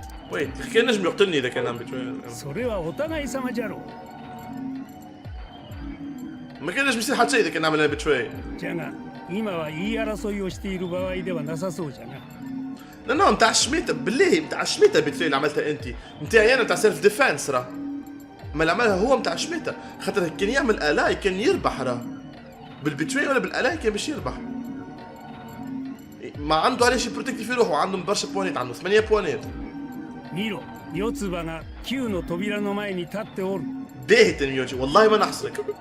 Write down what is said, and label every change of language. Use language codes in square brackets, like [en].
[ar] Wait, كان نجم يقتلني إذا كان عم betray. [ja] それはお互い様じゃろう。 [ar] ما كان نجم يصير حتى شيء إذا كان عملنا betray. [ja] じゃが今は言い争いをしている場合ではなさそうじゃな。 [ar] لا متاع الشميتة بالله متاع الشميتة betray اللي عملتها أنت. متاعي أنا متاع سيلف ديفنس راه. ما اللي عملها هو متاع الشميتة. خاطر كان يعمل آلاي كان يربح راه. بالبتراي ولا بالآلاي كان باش يربح. ما عنده علاش يبروتكتي في روحه عنده برشا بوانيت عنده 8 بوانيت. [ja] 見ろ、四つ葉が9の扉の前に立っておる。 [ar] باهي تنميوجي والله ما نحصرك.